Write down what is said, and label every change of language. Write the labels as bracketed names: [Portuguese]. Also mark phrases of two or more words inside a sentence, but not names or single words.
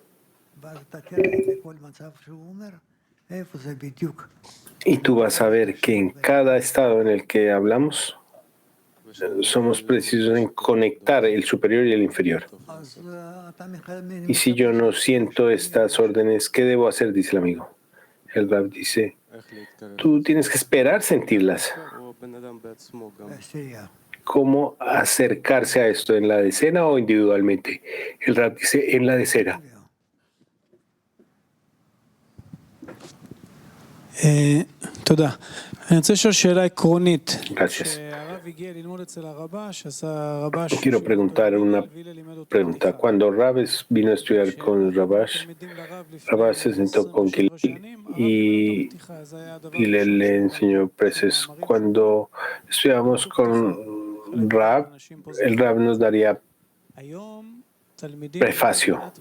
[Spanish] Y tú vas a ver que en cada estado en el que hablamos, somos precisos en conectar el superior y el inferior. Y si yo no siento estas órdenes, ¿qué debo hacer? Dice el amigo. El Rab dice, tú tienes que esperar sentirlas. [Hebrew] או בן אדם בעצמו גם. [Spanish] ¿Cómo acercarse a esto? ¿En la decena o individualmente? El Rab dice, en la decena. [Hebrew] תודה. אני רוצה לשאול שאלה עקרונית. [Spanish] Gracias. [Hebrew] כשהרב הגיע ללמוד אצל הרבש, אז הרבש... [Spanish] Quiero preguntar una pregunta. Cuando Rabes vino a estudiar con Rabash, Rabash se sentó con Gilel y le enseñó preces. Cuando estudiamos con Rab, el Rab nos daría prefacio.